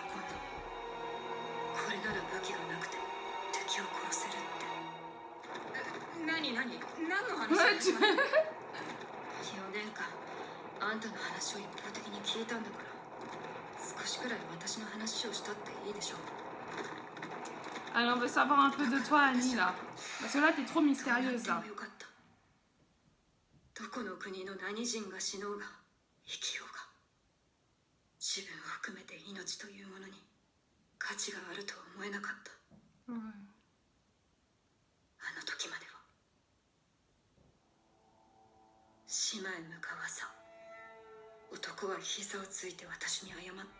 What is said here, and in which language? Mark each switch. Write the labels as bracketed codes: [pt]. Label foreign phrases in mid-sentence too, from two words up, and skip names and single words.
[ja] これなら武器がなくて敵を殺せるって。何の話？4年間あんたの話を一方的に聞いたんだから、少しくらい私の話をしたっていいでしょう。 [fr] Allez, on veut savoir un peu de toi, Annie, là. Parce que là, t'es trop mystérieuse, là. [ja] どこの国の何人が死のうが生きようが、自分を含めて命というものに価値があるとは思えなかった。あの時までは。島へ向かわさ、男は膝をついて私に謝った。